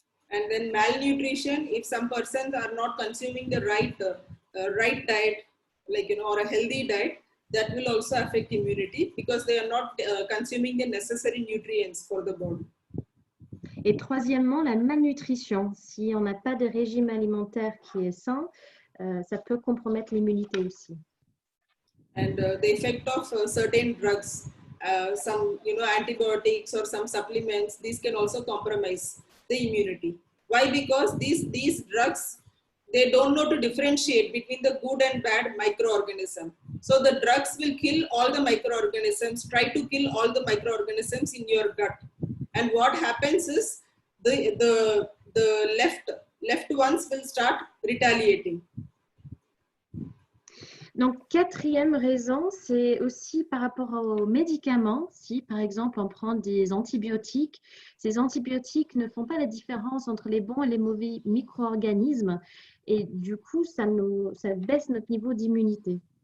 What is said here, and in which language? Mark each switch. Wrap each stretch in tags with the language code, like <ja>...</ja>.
<en>And then malnutrition, if some persons are not consuming the right diet, or a healthy diet, that will also affect immunity because they are not consuming the necessary nutrients for the body.</en> <fr>Et troisièmement, la malnutrition. Si on n'a pas de régime alimentaire qui est sain, ça peut compromettre l'immunité aussi.</fr> <en>And the effect of certain drugs, some antibiotics or some supplements, these can also compromise the immunity. Why? Because these drugs, they don't know to differentiate between the good and bad microorganism. So the drugs will kill all the microorganisms, try to kill all the microorganisms in your gut. And what happens is the left ones will start retaliating.</en> <fr>Donc, quatrième raison, c'est aussi par rapport aux médicaments. Si, par exemple, on prend des antibiotiques, ces antibiotiques ne font pas la différence entre les bons et les mauvais micro-organismes. Et du coup, ça baisse notre niveau d'immunité.</fr>